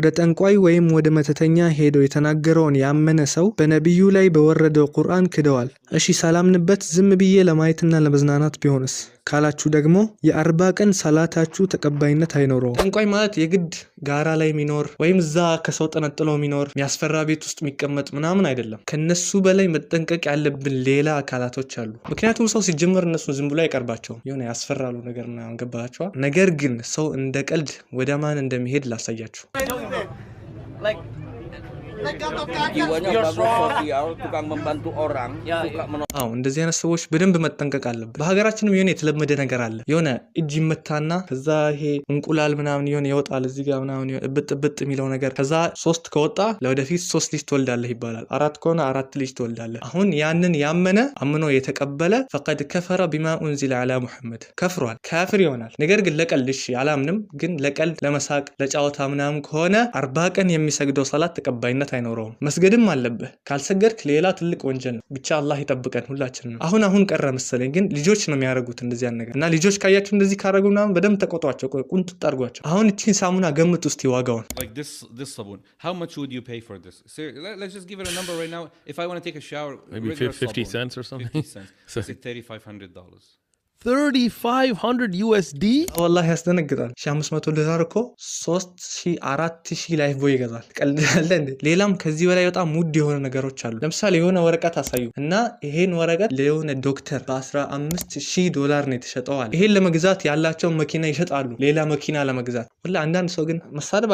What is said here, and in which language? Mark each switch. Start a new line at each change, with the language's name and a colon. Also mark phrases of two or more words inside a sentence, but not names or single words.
Amharic: ጠንቋይ ወይም ወደ መተተኛ ሄዶ የተናገረውን ያመነ ሰው በነቢዩ ላይ በወረደው ቁርአን ክደዋል። እሺ ሳላምንበት ዝም ብዬ ለማየትና ለመዝናናት ቢሆንስ ካላችሁ ደግሞ የ40 ቀን ሰላታችሁ ተቀባይነት አይኖረው። ጠንቋይ ማለት የግድ ጋራ ላይ ሚኖር ወይም እዛ ከሰው ተነጥሎ ሚኖር የሚያስፈራ ቤት ውስጥ የሚቀመጥ ምናምን አይደለም። ከነሱ በላይ መጠንቀቅ ያለብን ሌላ አካላቶች አሉ። ምክንያቱም ሰው ሲጀመር እነሱ ዝም ብሎ አይቀርባቸው የሆነ ያስፈራሉ ነገርና አንገባቸው ነገር ግን ሰው እንደ ቀልድ ወደ ማን እንደሚሄድ ላሳያችሁ
Indonesian: jiwanya bagus sosial tukang membantu orang suka
Amharic: አዎ እንደዚህ አይነት ሰዎች በደንብ መጠንቀቅ አለበት በሀገራችንም የሆነ የተለመደ ነገር አለ የሆነ እጅ ይመታና ከዛ ይሄ እንቁላል ምናምን የሆነ ይወጣል እዚህ ጋር ምናምን ብጥ የሚለው ነገር ከዛ 3 ከወጣ ለወደፊት 3 ልጅ ትወልዳለህ ይባላል 4 ከሆነ 4 ልጅ ትወልዳለህ አሁን ያንን ያመነ አምኖ የተቀበለ
Arabic: فقد كفر بما انزل على محمد
Amharic: ከፍሯል ካፍር ይሆናል ነገር ግን ለቀልድ እሺ አላምንም ግን ለቀልድ ለመሳቅ ለጫወታ ምናምን ከሆነ 40 ቀን የሚሰግደው ሰላት ተቀባይነት አይኖረውም መስገድም አለበት ካልሰገድክ ሌላ ትልቅ ወንጀል ነው ብቻ አላህ ይጠብቀን ሁላችንም አሁን ቀረ መሰለኝ ግን ልጆች ነው የሚያረጉት እንደዚህ አይነት ነገር እና ልጆች ካያችሁ እንደዚህ ካረጉና በደም ተቆጧቸው ቁንጥጥ አርጓቸው አሁን እቺን ሳሙና ገምት ውስጥ ይዋጋውን
English: like this sabun how much would you pay for this let's just give it a number right now if I want to take a shower maybe 50 cents or something 50 cents it's like $3500 $3,500 USD
Amharic: والله ያስደነግጣል $500 እኮ 3000 ላይፍ ቦይ ይገዛል ቀልዳለ እንዴ ሌላም ከዚህ በላይ በጣም ውድ የሆነ ነገሮች አሉ ለምሳሌ የሆነ ወረቀት አሳዩ እና ይሄን ወረቀት ለሆነ ዶክተር $15000 ነው የተሸጠው ይሄን ለመግዛት ያላቸው መኪና ይሸጣሉ ሌላ መኪና ለመግዛት ወላ አንዳንድ ሰው ግን መሳደብ